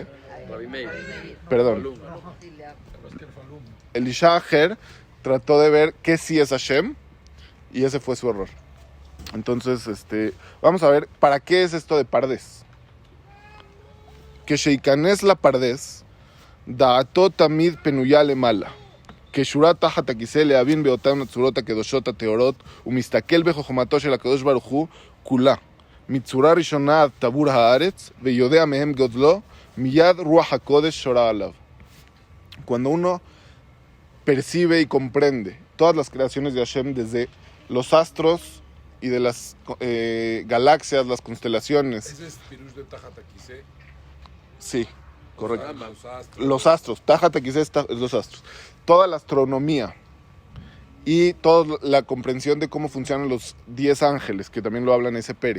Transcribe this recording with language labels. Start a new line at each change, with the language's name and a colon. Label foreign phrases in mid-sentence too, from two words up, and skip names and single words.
Spanish: Rabbi Meir. Perdón. Elisha Ajer trató de ver qué sí es Hashem, y ese fue su error. Entonces, vamos a ver, ¿para qué es esto de Pardes?
Hebrew: כשנכנס לפרדס, דעתו תמיד פנויה למעלה, קשורה תחת הכיסא להבין באותם הצורות הקדושות הטהורות, ומסתכל בחוכמתו של הקדוש ברוך הוא כולה, מצורה ראשונה עד טבור הארץ, ויודע מהם גודלו, מיד רוח הקודש שורה עליו.
Spanish: Cuando uno percibe y comprende todas las creaciones de Hashem, desde los astros y de las galaxias, las constelaciones. Ese es Pirush de Tajatakise. Sí, correcto. Los astros. Los astros,
Hebrew: תחת כסא
Spanish: es los astros. Toda la astronomía y toda la comprensión de cómo funcionan los 10 ángeles, que también lo habla en ese Perek.